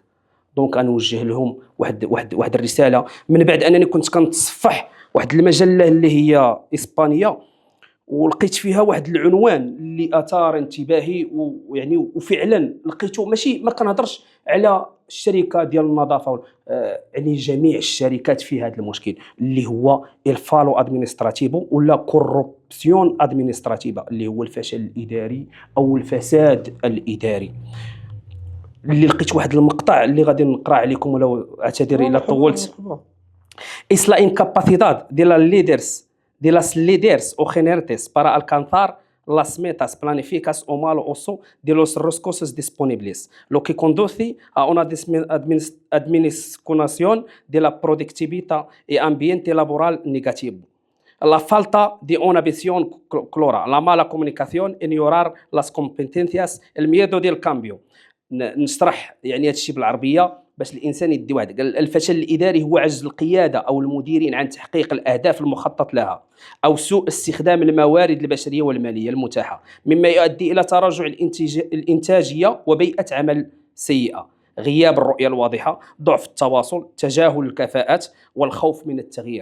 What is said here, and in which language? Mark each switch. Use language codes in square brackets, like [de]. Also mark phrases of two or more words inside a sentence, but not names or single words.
[ar] دونك انا نوجه لهم واحد الرساله من بعد انني كنت كنتصفح واحد المجله اللي هي اسبانيه، ولقيت فيها واحد العنوان اللي اثار انتباهي، ويعني وفعلا لقيته ماشي ما كنهضرش على الشركه ديال النظافه، يعني جميع الشركات في هذا المشكل اللي هو [es] fallo administrativo [ar] ولا [es] corrupción administrativa, [ar] اللي هو الفشل الاداري او الفساد الاداري. اللي لقيت واحد المقطع اللي غادي نقرا عليكم ولو اعتذر الى طولت. [es] Es la incapacidad de las líderes o gerentes para alcanzar las metas planificadas o mal uso de los recursos disponibles, lo que conduce a una disminución de la productividad y ambiente laboral negativo. La falta de una visión clara, la mala comunicación, ignorar las competencias, el miedo del cambio. [ar] نشرح يعني هذا الشيء بالعربيه باش الانسان يدي واحد. الفشل الاداري هو عجز القياده او المديرين عن تحقيق الاهداف المخطط لها، او سوء استخدام الموارد البشريه والماليه المتاحه، مما يؤدي الى تراجع الانتاجيه وبيئه عمل سيئه، غياب الرؤيه الواضحه، ضعف التواصل، تجاهل الكفاءات، والخوف من التغيير.